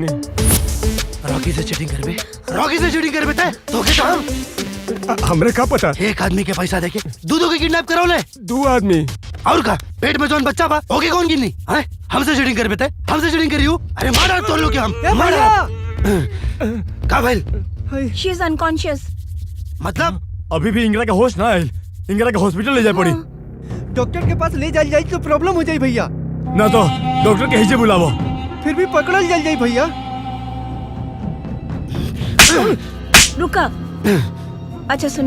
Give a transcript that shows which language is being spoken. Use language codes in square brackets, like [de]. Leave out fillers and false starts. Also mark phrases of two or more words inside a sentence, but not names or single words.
[bho] रॉकी से चीटिंग करबे? रॉकी से चीटिंग करबे ते? तो के काम? हमरे का पता? एक आदमी के पैसा देके दूधों के किडनैप करौले। दो आदमी और का पेट में जौन बच्चा बा ओके कौन गिननी? हैं? हमसे चीटिंग करबे ते? हमसे चीटिंग करियो? अरे मारा तो लोग के हम। मारा। का भइल? [en] She is unconscious. [bho] मतलब अभी भी इंगरा का होश ना आयल। इंगरा के हॉस्पिटल ले जाए पड़ी। डॉक्टर के पास ले जाई तो प्रॉब्लम हो जाई भैया। ना तो डॉक्टर के हिजे बुलावो। फिर भी पकड़ल जाई भैया। रुका। अच्छा सुना,